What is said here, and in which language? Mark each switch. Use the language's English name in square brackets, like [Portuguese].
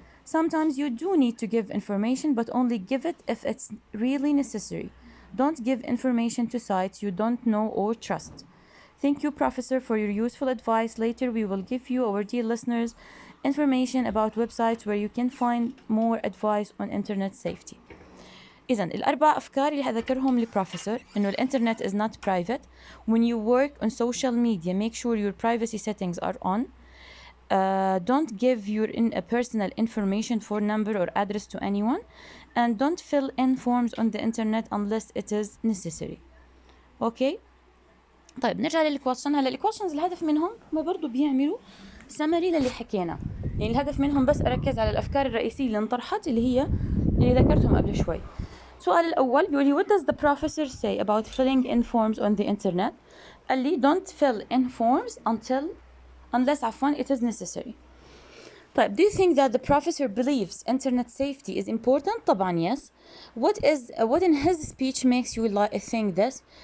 [English] Sometimes you do need to give information, but only give it if it's really necessary. Don't give information to sites you don't know or trust. Thank you, Professor, for your useful advice. Later, we will give you, our dear listeners, information about websites where you can find more advice on internet safety. [Arabic] إذن الأربع أفكار اللي هذكرهم للبروفيسور إنه الإنترنت [English] is not private. When you work on social media, make sure your privacy settings are on. Don't give your personal information, phone number or address to anyone, and don't fill in forms on the internet unless it is necessary. Okay. [Arabic] طيب نرجع للكويشن. هلا الكويشنز الهدف منهم ما برضو بيعملوا سمري للي حكينا، يعني الهدف منهم بس أركز على الأفكار الرئيسية اللي انطرحت اللي ذكرتهم قبل شوي. السؤال الأول بيقول لي [English] what does the professor say about filling in forms on the internet؟ [Arabic] قال لي [English] don't fill in forms unless it is necessary. طيب, do you think that the professor believes internet safety is important? [Arabic] طبعا yes. [English] What in his speech makes you think this?